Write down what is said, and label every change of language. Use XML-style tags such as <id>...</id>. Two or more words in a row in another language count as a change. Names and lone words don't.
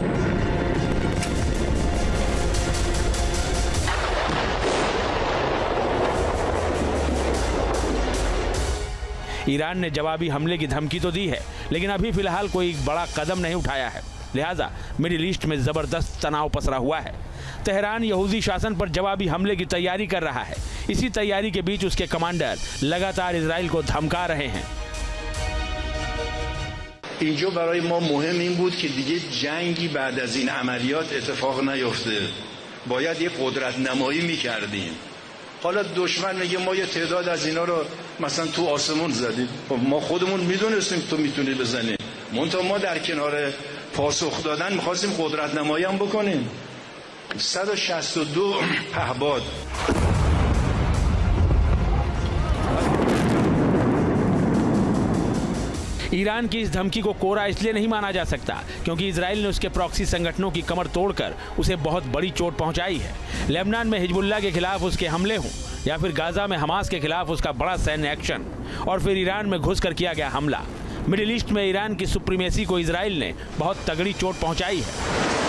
<hi>ईरान ने जवाबी हमले की धमकी तो दी है, लेकिन अभी फिलहाल कोई बड़ा कदम नहीं उठाया है। लिहाजा मिडिल ईस्ट में जबरदस्त तनाव पसरा हुआ है। तेहरान यहूदी शासन पर जवाबी हमले की तैयारी कर रहा है। इसी तैयारी के बीच उसके कमांडर लगातार इजराइल को धमका रहे हैं।</hi> <fa>اینجا برای ما مهم این بود که دیگه جنگی بعد از این عملیات اتفاق نیفته. باید یه قدرت نمایی می‌کردیم. حالا دشمن میگه ما یه تعداد از اینا رو مثلا تو آسمون زدیم. ما خودمون میدونستیم تو میتونی بزنی. منتها ما در کنار پاسخ دادن می‌خواستیم قدرت نمایی هم بکنیم. 162 پهباد.</fa> <hi>ईरान की इस धमकी को कोरा इसलिए नहीं माना जा सकता क्योंकि इजराइल ने उसके प्रॉक्सी संगठनों की कमर तोड़कर उसे बहुत बड़ी चोट पहुंचाई है। लेबनान में हिजबुल्लाह के खिलाफ उसके हमले हों या फिर गाजा में हमास के खिलाफ उसका बड़ा सैन्य एक्शन और फिर ईरान में घुसकर किया गया हमला, मिडिल ईस्ट में ईरान की सुप्रीमेसी को इजराइल ने बहुत तगड़ी चोट पहुंचाई है।</hi>